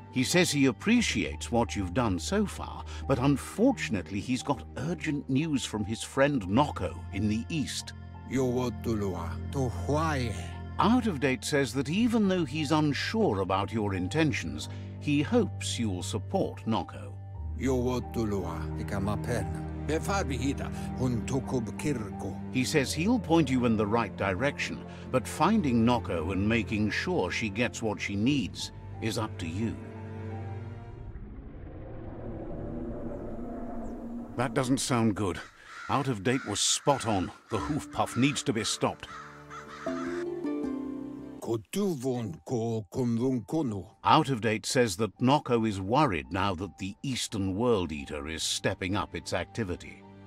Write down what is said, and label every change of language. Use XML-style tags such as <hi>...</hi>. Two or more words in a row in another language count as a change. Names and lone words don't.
<en>He says he appreciates what you've done so far, but unfortunately he's got urgent news from his friend Noko in the east. Yowotulua to Hawaii. Out of Date says that even though he's unsure about your intentions, he hopes you'll support Noko. Yowotulua ikamapen. Befarbihita huntukub kirko. He says he'll point you in the right direction, but finding Noko and making sure she gets what she needs is up to you. That doesn't sound good. Out of Date was spot on. The hoof puff needs to be stopped. Out of Date says that Noko is worried now that the Eastern World Eater is stepping up its activity.</en>